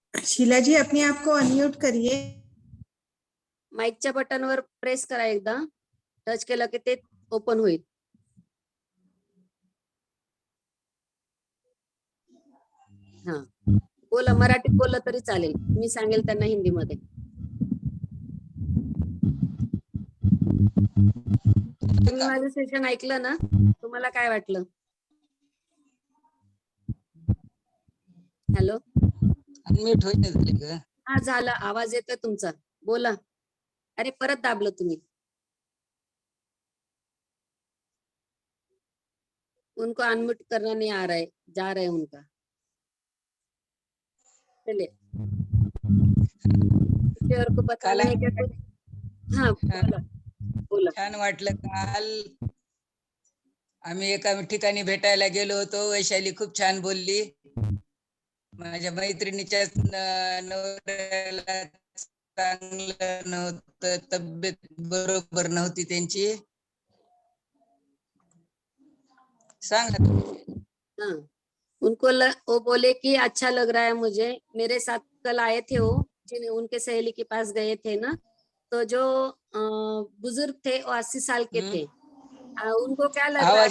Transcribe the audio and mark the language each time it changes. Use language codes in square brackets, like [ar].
[hi] शीला जी अपने आप को अनम्यूट करिए। [mr] माईकच्या बटनवर प्रेस करा, एकदा टच केलं की ते ओपन होईल. हा बोला, मराठीत बोललं तरी चालेल, मी सांगेल त्यांना हिंदीमध्ये. तुम्ही माझं सेशन ऐकलं ना, तुम्हाला काय वाटलं? हॅलो, अनम्यूट होईना झाले का? हा झालं, आवाज येतोय तुमचा, बोला. अरे परत दाबलं तुम्ही. [hi] उनको अनम्यूट करना नहीं आ रहा है, जा रहा है उनका. चलिए, किसी और को बताना है क्या कुछ? [mr] हाँ बोला, बोला. छान वाटलं. काल आम्ही एका ठिकाणी भेटायला गेलो होतो. वैशाली खूप छान बोलली. माझ्या मैत्रिणीच्या नवऱ्याला चांगलं नव्हतं, तब्येत बरोबर नव्हती त्यांची. सांगा. [hi] हाँ, वो बोले कि अच्छा लग रहा है मुझे, मेरे साथ कल आए थे वो, जिन्हें उनके सहेली के पास गए थे ना, तो जो बुजुर्ग थे वो 80 साल के थे. उनको क्या लग रहा आवाज